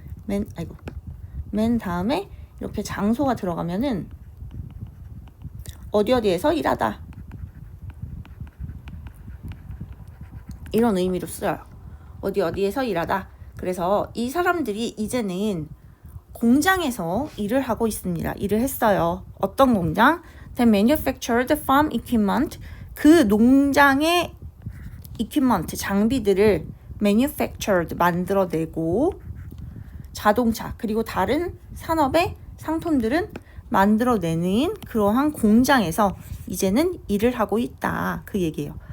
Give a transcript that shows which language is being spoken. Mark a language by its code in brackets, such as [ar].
[ko] man 다음에 이렇게 장소가 들어가면은 어디에서 일하다 이런 의미로 쓰여요. 어디에서 일하다. 그래서 이 사람들이 이제는 공장에서 일을 하고 있습니다. 일을 했어요. 어떤 공장? [en] They manufactured farm equipment. [ko] 그 농장의 equipment, 장비들을 manufactured, 만들어내고 자동차, 그리고 다른 산업의 상품들은 만들어내는 그러한 공장에서 이제는 일을 하고 있다. 그 얘기예요.